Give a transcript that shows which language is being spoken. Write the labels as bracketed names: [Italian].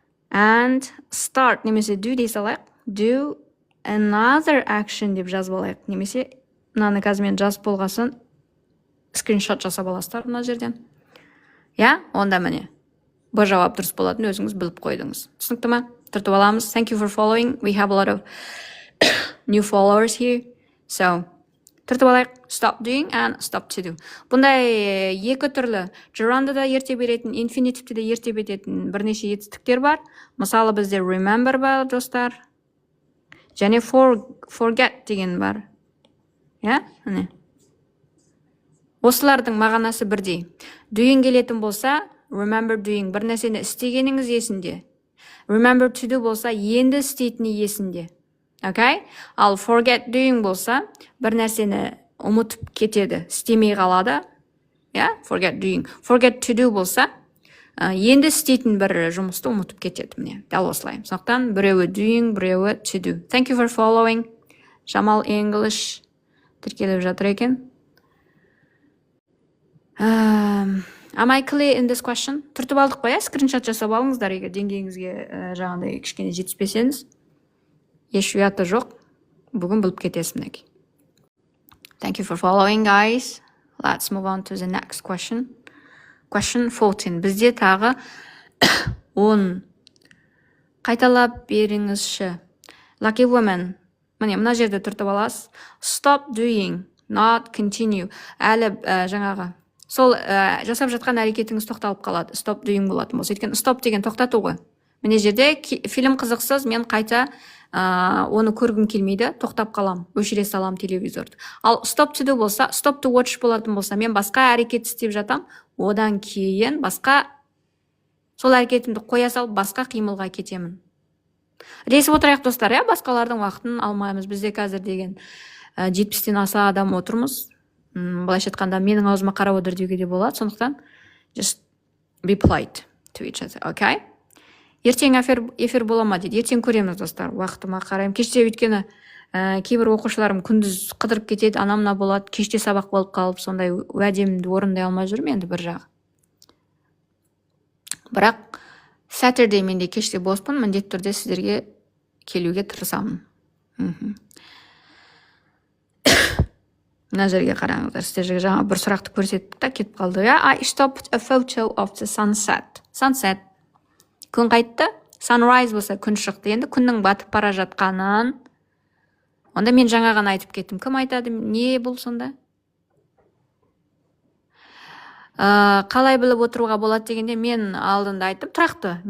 [English] And start [Kazakh] немесе do дей салайық. [English] Do another action [Kazakh] деп жазып алайық. Немесе мынаны қазір мен жазып болғасын скриншот жасап аласыздар мына жерден. Я, онда міне. Бұл жауап дұрыс болатын өзіңіз біліп қойдыңыз. Түсінікті ме? Түртіп аламыз. [English] Thank you for following. We have a lot of new followers here. [Kazakh] So, түртіп алайық. [English] Stop doing and stop to do. [Kazakh] Бұндай екі түрлі gerund'ды да ерте беретін, infinitivті де ерте беретін бірнеше етістіктер бар. Мысалы бізде remember бар, достар. Және forget деген бар. Я? Міне. Осылардың мағанасы бірдей. Doing келетін болса, [English] remember doing [Kazakh] бір нәрсені істегеніңіз есінде. [English] Remember to do [Kazakh] болса, енді істейтіні есінде. [English] Okay? [Kazakh] Ал forget doing болса, бір нәрсені ұмытып кетеді, істемей қалады. [English] Forget doing. [Kazakh] Forget to do болса, енді істейтін бір жұмысты ұмытып кетеді. Міне, дәл осылай. Сондықтан біреуі doing, біреуі to do. [English] Thank you for following. [Kazakh] Jamal English тіркеліп жатыр екен. [English] Am I clear in this question? [Kazakh] Түртіп алдық қоя, скриншот жасап алыңыздар, егер деңгейіңізге жаңағыдай кішкене жетіспесеңіз. Еш ұяты жоқ. Бүгін біліп кетесіз мінекей. [English] Thank you for following, guys. Let's move on to the next question. Question 14. [Kazakh] Бізде тағы 10. Қайталап беріңізші. [English] Lucky woman. [Kazakh] Міне, мына жерде түртіп аласыз. [English] Stop doing, not continue. [Kazakh] Әлі жаңағы. Сол жасап жатқан әрекетіңіз тоқталып қалады. [English] Stop doing [Kazakh] болады. Өйткені stop деген тоқтату ғой. Міне жерде фильм қызықсыз, мен қайта оны көргім келмейді, тоқтап қалам, өшіре салам телевизорды. Ал [English] stop to do [Kazakh] болса, [English] stop to watch [Kazakh] болатын болса, мен басқа әрекет істеп жатам, одан кейін басқа сол әрекетімді қоя салып, басқа қимылға кетемін. Ресіп отырайық, достар, басқалардың уақытын алмаймыз. Бізде қазір деген 70-тен аса адам отырмыз. Былайша айтқанда менің аузыма қарап отыр деуге де болады. Сондықтан [English] just be polite to each other, okay? [Kazakh] Ертең эфир бола ма дейді. Ертең көреміз, достар. Уақытыма қараймын. Кеште өйткені кейбір оқушыларым күндіз қыдырып кетеді, анамна болады. Кеште сабақ болып қалып, сондай уәдемді орындай алмай жүрмін енді бір жағы. Бірақ Saturday менде кеште боспын, міндетті түрде сіздерге келуге тырысамын. Мына жерге қараңыздар. Сіздерге жаңа бір сұрақты көрсеттік та кетіп қалды. [English] I stopped a photo of the sunset. Sunset. [Kazakh] Күн қайтты, sunrise болса күн шықты. Енді күннің батып бара жатқанын. Онда мен жаңаған айтып кеттім. Кім айтады? Не бұл сонда? Қалай біліп отыруға болады дегенде мен алдында айттым, тұрақты.